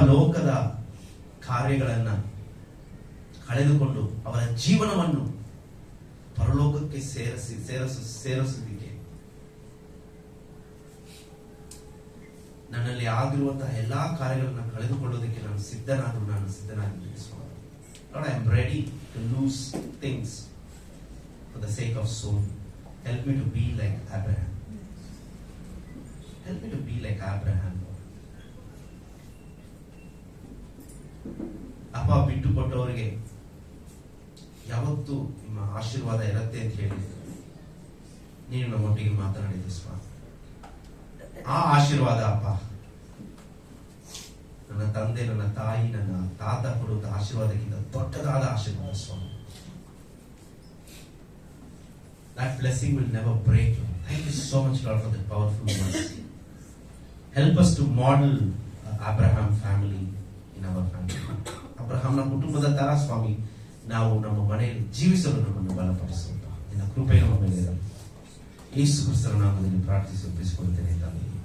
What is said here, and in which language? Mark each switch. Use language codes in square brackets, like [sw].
[kn] ಲೋಕದ ಕಾರ್ಯಗಳನ್ನ ಕಳೆದುಕೊಂಡು ಅವರ ಜೀವನವನ್ನು ಪರಲೋಕಕ್ಕೆ ಸೇರಿಸುವುದಕ್ಕೆ ನನ್ನಲ್ಲಿ ಆಗಿರುವಂತಹ ಎಲ್ಲಾ ಕಾರ್ಯಗಳನ್ನು ಕಳೆದುಕೊಳ್ಳೋದಕ್ಕೆ ನಾನು ಸಿದ್ಧನಾಗಿದ್ದೀನಿ ಸ್ವಾಮಿ. [en] Lord, I am ready to lose things for the sake of soul. Help me to be like Abraham. Help me to be like Abraham, Lord. [kn] ಅಪ್ಪ, ಬಿಟ್ಟುಕೊಟ್ಟವರಿಗೆ ಯಾವತ್ತೂ ನಿಮ್ಮ ಆಶೀರ್ವಾದ ಇರುತ್ತೆ ಅಂತ ಹೇಳಿ ನೀನು ನಮ್ಮೊಟ್ಟಿಗೆ ಮಾತನಾಡಿದೆ ಸ್ವಾಮಿ. ಆ ಆಶೀರ್ವಾದ ಅಪ್ಪ, ನನ್ನ ತಂದೆ, ನನ್ನ ತಾಯಿ, ನನ್ನ ತಾತ ಕೊಡುವಂತ ಆಶೀರ್ವಾದಕ್ಕಿಂತ ದೊಡ್ಡದಾದ ಆಶೀರ್ವಾದ ಸ್ವಾಮಿ. [en] That blessing will never break. Thank you so much, Lord, for that powerful words. Help us to model Abraham family in our family. [kn] ಅಬ್ರಹಾಮನ ಕುಟುಂಬದ ತರ ಸ್ವಾಮಿ ನಾವು ನಮ್ಮ ಮನೆಯಲ್ಲಿ ಜೀವಿಸಲು ನಮ್ಮನ್ನು ಬಲಪಡಿಸುವಂತ ನಿನ್ನ ಕೃಪೆ ನಮ್ಮ ಮೇಲೆ ಇರಲಿ. ಯೇಸು ಕ್ರಿಸ್ತನ ನಾಮದಲ್ಲಿ ಪ್ರಾರ್ಥಿಸಿ ಒಪ್ಪಿಸಿಕೊಳ್ತೇನೆ ತಂದೆ.